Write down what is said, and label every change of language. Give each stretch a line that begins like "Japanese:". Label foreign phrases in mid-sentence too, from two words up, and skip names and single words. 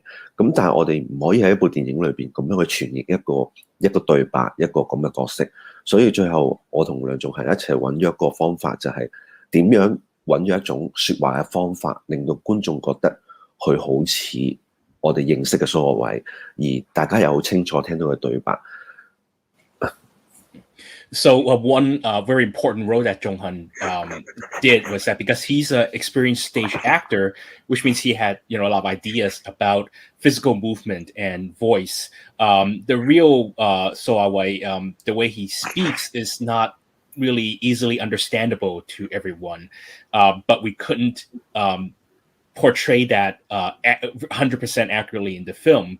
Cantonese: 咁但係我哋唔可以喺一部電影裏邊咁樣去傳譯一個對白，一個咁嘅角色。所以最後我同梁仲恒一齊揾咗一個方法，就係點樣揾咗一種説話嘅方法，令到觀眾覺得佢好似我哋認識嘅蘇亞偉，而大家又好清楚聽到佢對白。
English: So one very important role that Jong-han did was that because he's an experienced stage actor, which means he had a lot of ideas about physical movement and voice. The real So Wa Wai, the way he speaks is not really easily understandable to everyone, but we couldn't portray that 100% accurately in the film.